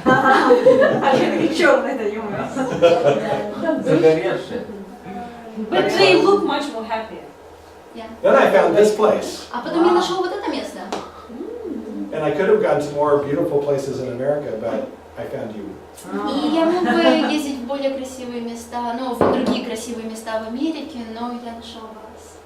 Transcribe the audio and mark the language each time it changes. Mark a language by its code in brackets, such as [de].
[ru] А что такие черные, это юмор. Загоревшие. [en] But they look much more happier. Then I found this place. [ru] А потом я нашел вот это место. [en] And I could have gone to more beautiful places in America, but I found you. [ru] И я мог бы ездить в более красивые места, ну, в другие красивые места в Америке, но я нашел вас.